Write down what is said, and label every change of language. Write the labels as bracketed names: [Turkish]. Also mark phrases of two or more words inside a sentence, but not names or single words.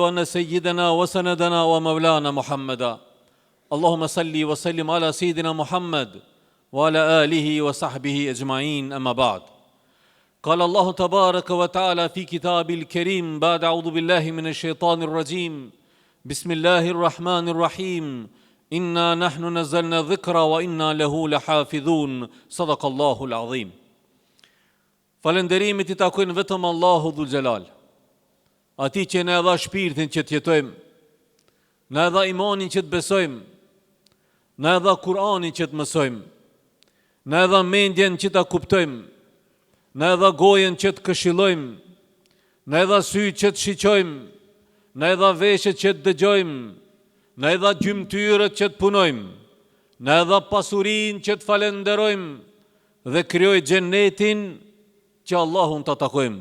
[Arabic] أن سيدنا وسندنا ومولانا محمدا اللهم صل وسلم على سيدنا محمد وعلى آله وصحبه أجمعين أما بعد قال الله تبارك وتعالى في كتاب الكريم بعد أعوذ بالله من الشيطان الرجيم بسم الله الرحمن الرحيم إنا نحن نزلنا الذكر وإنا له لحافظون صدق الله العظيم [Albanian] Falënderimet I takojnë vetëm Allahu [Arabic] ذو الجلال, [Albanian] Ati që na dha shpirtin që të jetojmë, na dha imanin që të besojmë, na dha Kur'anin që të mësojmë, na dha mendjen që ta kuptojmë, na dha gojen që të këshillojmë, na dha sy që të shiqojmë, na dha veshët që të dëgjojmë, na dha gjymtyrët që të punojmë, na dha pasurinë që të falenderojmë dhe krijoi xhenetin që Allahun të takojmë.